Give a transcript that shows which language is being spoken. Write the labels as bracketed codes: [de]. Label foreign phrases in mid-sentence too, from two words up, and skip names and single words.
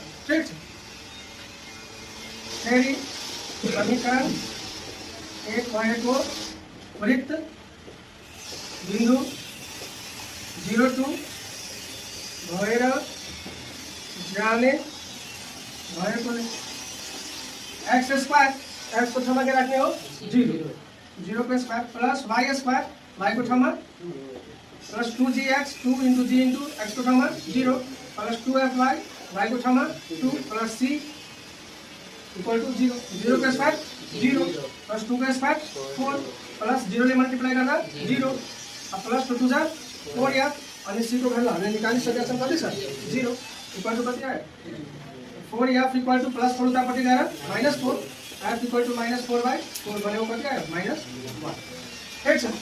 [ne] ठीक छ। फेरि समीकरण 1 भएको वृत्त बिन्दु 0 2 भएर जाने भएकोले [en] x square, [ne] x को ठाउँमा के राख्ने हो 0 0 को [en] square plus y square, [ne] y को ठाउँमा [en] plus 2gx 2 into g into [ne] x को ठाउँमा [en] 0 plus 2fy, [ne] y को ठाउँमा [en] 2 plus c equal to 0 [ne] 0 का स्क्वायर [en] 0 plus 2 [ne] का स्क्वायर [en] 4 plus 0 [ne] ले मल्टिप्लाई गर्दा [en] 0 plus 2 [ne] जा 4f अनि c को भ्यालु हामीले निकालिसकेका छौं कति छ [en] 0 equal to [ne] कति आयो [en] 4f equal to plus 4 [ne] उतापट्टि गएर -4 [en] f equal to -4/4 [ne] भनेको कति आयो -1। ठीक छ।